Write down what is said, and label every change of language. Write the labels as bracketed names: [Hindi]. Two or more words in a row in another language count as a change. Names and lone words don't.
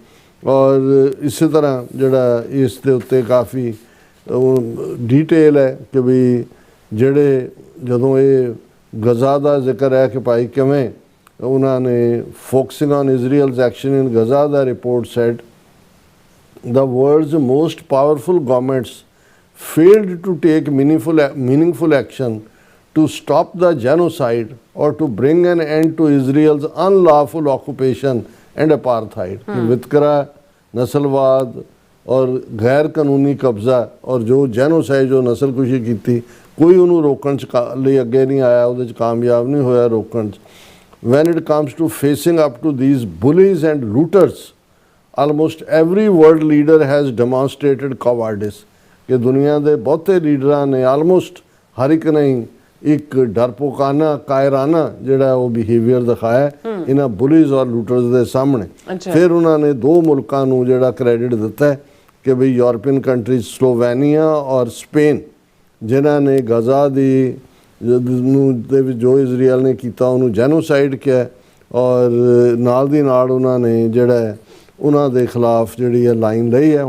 [Punjabi] ਔਰ ਇਸੇ ਤਰ੍ਹਾਂ ਜਿਹੜਾ ਇਸ ਦੇ ਉੱਤੇ ਕਾਫੀ ਡੀਟੇਲ ਹੈ ਕਿ ਵੀ ਜਿਹੜੇ ਜਦੋਂ ਇਹ ਗਜ਼ਾ ਦਾ ਜ਼ਿਕਰ ਹੈ ਕਿ ਭਾਈ ਕਿਵੇਂ ਉਹਨਾਂ ਨੇ [English] focusing on Israel's action in Gaza the report said the world's most powerful governments failed to take meaningful action to stop the genocide or to bring an end to Israel's unlawful occupation and apartheid. [Hindi] वितकरा, नस्लवाद और गैर कानूनी कब्जा और जो जेनोसाइड जो नस्लकुशी की थी कोई उन्होंने रोकण [Punjabi] ਲਈ ਅੱਗੇ ਨਹੀਂ ਆਇਆ, ਉਹਦੇ 'ਚ ਕਾਮਯਾਬ ਨਹੀਂ ਹੋਇਆ ਰੋਕਣ 'ਚ। [English] When it comes to facing up to these bullies and looters, almost every world leader has demonstrated cowardice [Punjabi] ਕਿ ਦੁਨੀਆ ਦੇ ਬਹੁਤੇ ਲੀਡਰਾਂ ਨੇ ਆਲਮੋਸਟ ਹਰ ਇੱਕ ਨੇ ਇੱਕ ਡਰਪੋਕਾਨਾ ਕਾਇਰਾਨਾ ਜਿਹੜਾ ਉਹ ਬਿਹੇਵੀਅਰ ਦਿਖਾਇਆ ਇਹਨਾਂ ਬੁਲੀਜ਼ ਔਰ ਲੂਟਰਸ ਦੇ ਸਾਹਮਣੇ। ਫਿਰ ਉਹਨਾਂ ਨੇ ਦੋ ਮੁਲਕਾਂ ਨੂੰ ਜਿਹੜਾ ਕ੍ਰੈਡਿਟ ਦਿੱਤਾ ਕਿ ਬਈ [English] European countries [Punjabi] ਸਲੋਵੇਨੀਆ ਔਰ ਸਪੇਨ ਜਿਨ੍ਹਾਂ ਨੇ ਗਜ਼ਾ ਦੀ ਦੇ ਵਿੱਚ ਜੋ ਇਜ਼ਰਾਈਲ ਨੇ ਕੀਤਾ ਉਹਨੂੰ ਜੈਨੋਸਾਈਡ ਕਿਹਾ, ਔਰ ਨਾਲ ਦੀ ਨਾਲ ਉਹਨਾਂ ਨੇ ਜਿਹੜਾ ਉਹਨਾਂ ਦੇ ਖਿਲਾਫ ਜਿਹੜੀ ਹੈ ਲਾਈਨ ਲਈ ਹੈ।